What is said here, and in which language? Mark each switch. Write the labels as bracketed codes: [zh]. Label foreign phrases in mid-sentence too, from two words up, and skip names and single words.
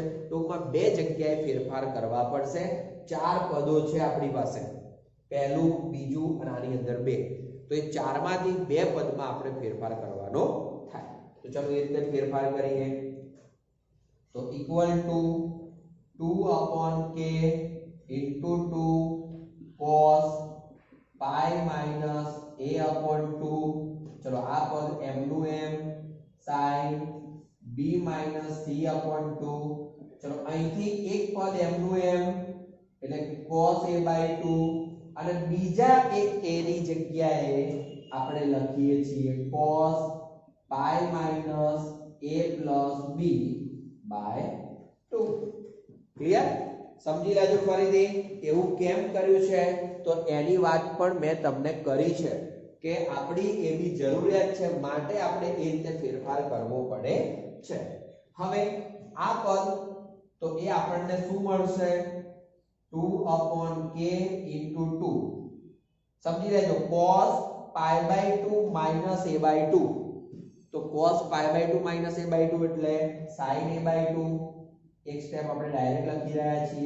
[gu] ટૂંકમાં બે જગ્યાએ ફેરફાર કરવા પડશે। ચાર પદો છે આપણી પાસે પહેલું બીજું અને આની અંદર બે તો એ ચારમાંથી બે પદમાં આપણે ફેરફાર કરવાનો થાય। તો ચાલો એ રીતે ફેરફાર કરીએ તો [en] equal to 2 upon k into 2 cos pi minus a upon 2 [gu] ચલો આ પદ m નું [en] m sin b minus c upon 2 [gu] ચલો અહીંથી એક પદ m નું m એટલે [en] cos a by 2 [gu] અને બીજા એક a ની જગ્યાએ આપણે લખીએ છીએ [en] cos pi minus a plus b by 2 [gu] ક્લિયર સમજી લેજો ફરીથી એવું કેમ કર્યું છે તો એની વાત પણ મેં તમને કરી છે કે આપણી એવી જરૂરિયાત છે માટે આપણે એ રીતે ફેરફાર કરવો પડે છે. હવે આ પદ તો એ આપણને શું મળશે 2/k * 2 સમજી લેજો cos π/2 - a/2 તો cos π/2 - a/2 એટલે sin a/2 એક સ્ટેપ આપણે ડાયરેક્ટ લખી રહ્યા છીએ.